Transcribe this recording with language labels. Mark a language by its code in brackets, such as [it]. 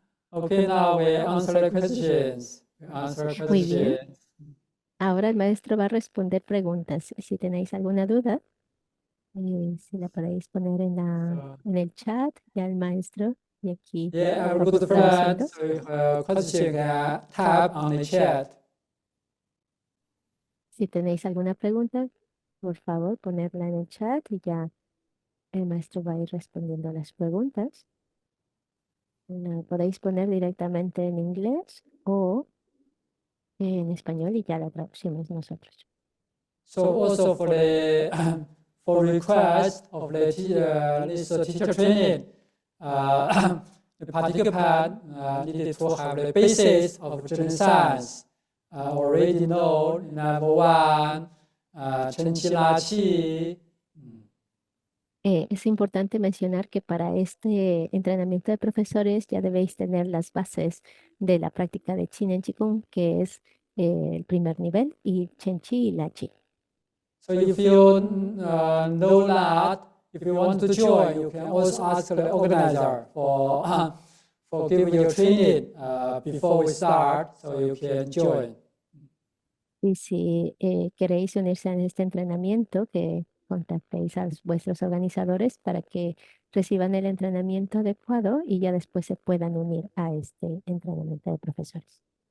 [en] Okay, now we answer the questions. [es] Muy bien. Ahora el maestro va a responder preguntas. Si tenéis alguna duda, si la podéis poner en el chat, ya el maestro y aquí. [en] Yeah, our [es] va [en] good [es] traduciendo. [en] friends, so if a question can type on the chat. [es] Si tenéis alguna pregunta, por favor, ponerla en el chat y ya el maestro va a ir respondiendo a las preguntas. La podéis poner directamente en inglés o en español y ya la traducimos nosotros. [en] So also for the for request of the teacher training, the participant needed to have the basis of general science already known. Number one, Chen Qi La Qi. [es] Es importante mencionar que para este entrenamiento de profesores ya debéis tener las bases de la práctica de Qin en Qigong, que es el primer nivel, y Chen Qi y La Qi. [en] So if you know that, if you want to join, you can also ask the organizer for giving you training before we start, so you can join. [es] Y si queréis unirse a este entrenamiento, que contactéis a vuestros organizadores para que reciban el entrenamiento adecuado y ya después se puedan unir a este entrenamiento de profesores.